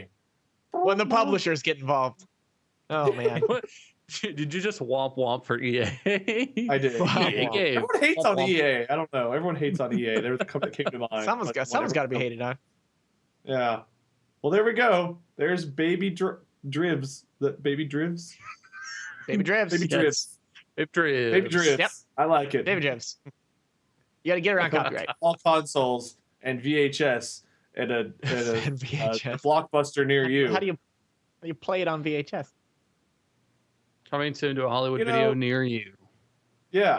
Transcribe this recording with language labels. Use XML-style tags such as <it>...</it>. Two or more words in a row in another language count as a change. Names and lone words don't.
<en>When the publishers get involved. Oh man. Did you just womp for EA? I did. Everyone hates on EA. I don't know. Everyone hates on EA. There was a company that came to mind. Someone's got to be hated on. Yeah. Well, there we go. There's Baby Drivs. Baby Drivs? Baby Drivs. Baby Drivs. Baby Drivs. Baby Drivs. Yep. I like it. Baby Drivs. You got to get around copyright. All consoles and VHS at a Blockbuster near you. How do you play it on VHS? Coming soon to a Hollywood video near you. Yeah.</en>